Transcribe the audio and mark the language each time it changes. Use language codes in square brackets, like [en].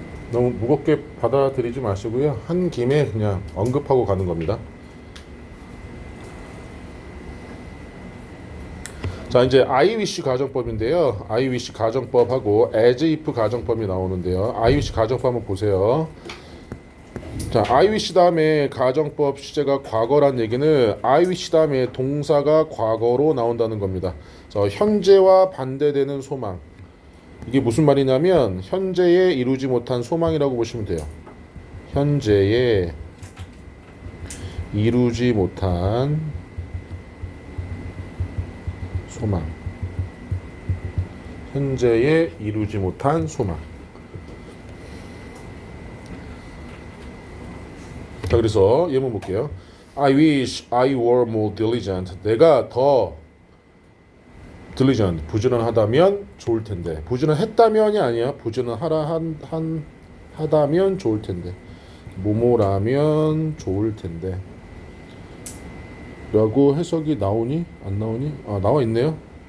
[ko] 너무 무겁게 받아들이지 마시고요. 한 김에 그냥 언급하고 가는 겁니다. 자, 이제 I wish 가정법인데요. I wish 가정법하고 as if 가정법이 나오는데요. I wish 가정법 한번 보세요. 자, I wish 다음에 가정법 시제가 과거란 얘기는 I wish 다음에 동사가 과거로 나온다는 겁니다. 자, 현재와 반대되는 소망. 이게 무슨 말이냐면 현재에 이루지 못한 소망이라고 보시면 돼요. 현재에 이루지 못한 소망. 현재에 이루지 못한 소망. 자, 그래서 예문 볼게요. [en] I wish I were more diligent. [ko] 내가 더 diligent, 부지런하다면 좋을 텐데. 부지런했다면이 아니야. 부지런하라 하다면 좋을 텐데. 뭐뭐라면 좋을 텐데. 라고 해석이 나오니? 안 나오니? 아, 나와 있네요.